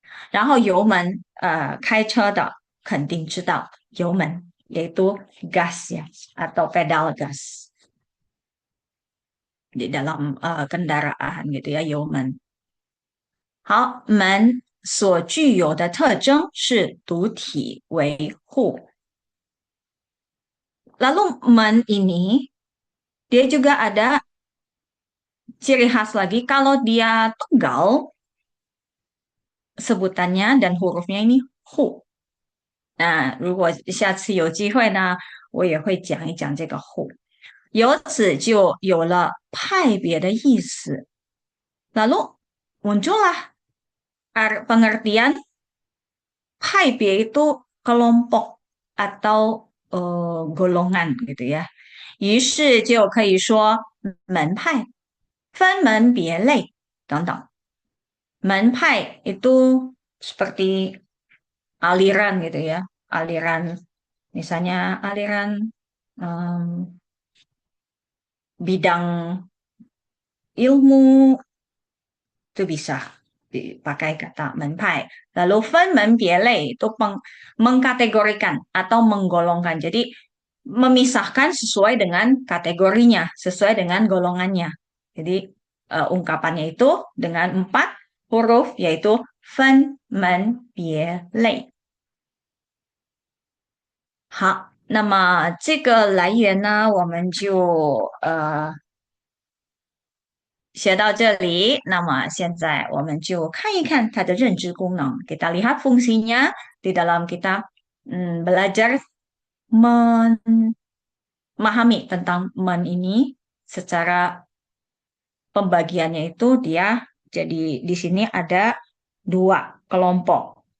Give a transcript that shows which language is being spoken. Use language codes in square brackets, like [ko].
[zh] 然后油门，开车的肯定知道油门 [id] yaitu gas ya atau pedal gas di dalam kendaraan gitu ya 油门。 [zh] 好，门所具有的特征是独体维护。 [id] Lalu men ini dia juga ada ciri khas lagi kalau dia tunggal sebutannya dan hurufnya ini hu。 [zh] 如果下次有机会呢，我也会讲一讲这个 who，由此就有了派别的意思。 [id] Lalu muncullah pengertian 派别 itu kelompok atau golongan gitu ya。 [zh] 于是就可以说门派、分门别类等等。 [id] 门派itu seperti aliran gitu ya, aliran misalnya aliran em, bidang ilmu itu bisa dipakai kata menpai. Lalu 分门别类 itu mengkategorikan atau menggolongkan. Jadi memisahkan sesuai dengan kategorinya, sesuai dengan golongannya. Jadi ungkapannya itu dengan 4 huruf yaitu 分门别类。 [zh] 好，那么这个来源呢，我们就学到这里。那么现在我们就看一看它的认知功能。 [id] Kita lihat fungsinya di dalam kita belajar memahami tentang men ini secara pembagiannya itu dia jadi di sini ada 2 kelompok.